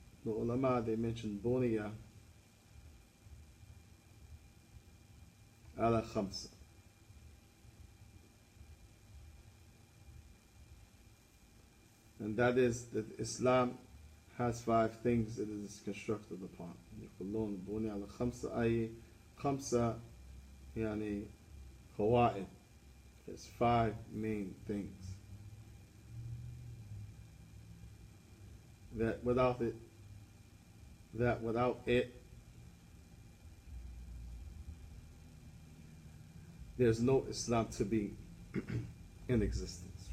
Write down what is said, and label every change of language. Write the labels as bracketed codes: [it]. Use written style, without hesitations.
[en] The ulama, they mentioned [ar] Bunya ala [en] 5. And that is that Islam has 5 things that it is constructed upon. [ar] يقولون بني على 5 أي 5 يعني قواعد. [en] There's 5 main things that without it there's no Islam to be in existence.